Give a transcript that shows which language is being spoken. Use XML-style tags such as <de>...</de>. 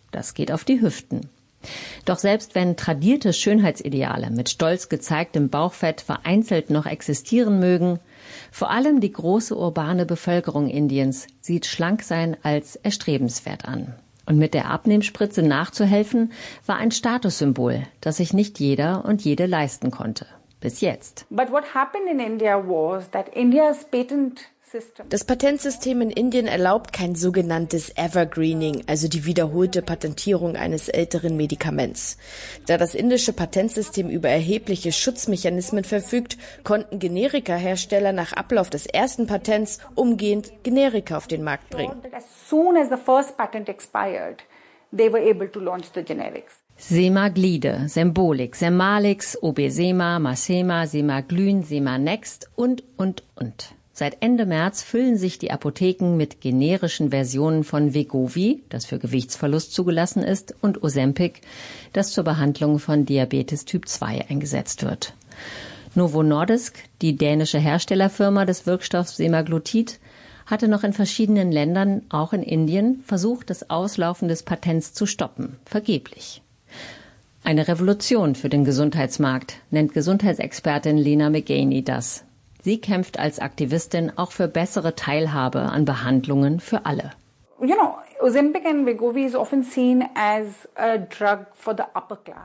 <de>Das geht auf die Hüften. Doch selbst wenn tradierte Schönheitsideale mit stolz gezeigtem Bauchfett vereinzelt noch existieren mögen, vor allem die große urbane Bevölkerung Indiens sieht Schlanksein als erstrebenswert an. Und mit der Abnehmspritze nachzuhelfen, war ein Statussymbol, das sich nicht jeder und jede leisten konnte. Bis jetzt.</de> <en>But what happened in India was that India's patent system.</en> <de>Das Patentsystem in Indien erlaubt kein sogenanntes Evergreening, also die wiederholte Patentierung eines älteren Medikaments. Da das indische Patentsystem über erhebliche Schutzmechanismen verfügt, konnten Generika-Hersteller nach Ablauf des ersten Patents umgehend Generika auf den Markt bringen.</de> <en>As soon as the first patent expired, they were able to launch the generics.</en> <de>Sema Glide, Sembolik, Semalix, Obesema, Masema, Semaglün, Semanext und. Seit Ende März füllen sich die Apotheken mit generischen Versionen von Wegovy, das für Gewichtsverlust zugelassen ist, und Ozempic, das zur Behandlung von Diabetes Typ 2 eingesetzt wird. Novo Nordisk, die dänische Herstellerfirma des Wirkstoffs Semaglutid, hatte noch in verschiedenen Ländern, auch in Indien, versucht, das Auslaufen des Patents zu stoppen, vergeblich. Eine Revolution für den Gesundheitsmarkt, nennt Gesundheitsexpertin Lina Megheni das. Sie kämpft als Aktivistin auch für bessere Teilhabe an Behandlungen für alle.</de> <en>You know, Ozempic and Wegovy is often seen as a drug for the upper class.</en>